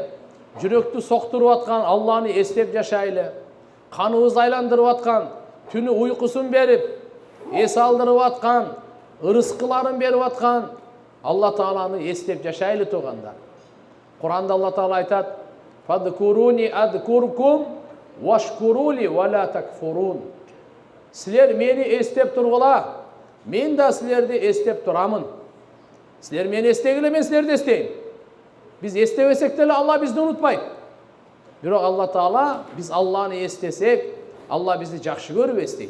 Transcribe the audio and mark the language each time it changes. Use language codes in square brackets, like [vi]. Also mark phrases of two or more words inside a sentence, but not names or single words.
[ky] Жүрөктү соктуруп аткан Алланы эстеп жашайлы. Каныбызды айландырып аткан, түнү уйкусун берип, эс алдырып аткан, ырыскыларын берип аткан Алла Тааланы эстеп жашайлы туугандар. Куранда Алла Таала айтат: [ar] "فاذكروني أذكركم واشكروا لي ولا تكفرون." [ky] Силер мени эстеп тургула, мен да силерди эстеп турамын. Силер мени эстегиле, мен силерди эстейм. Биз эстебесек деле Алла бизди унутпайт. Бирок Алла Таала биз Алланы эстесек, Алла бизди жакшы көрүп эстейт.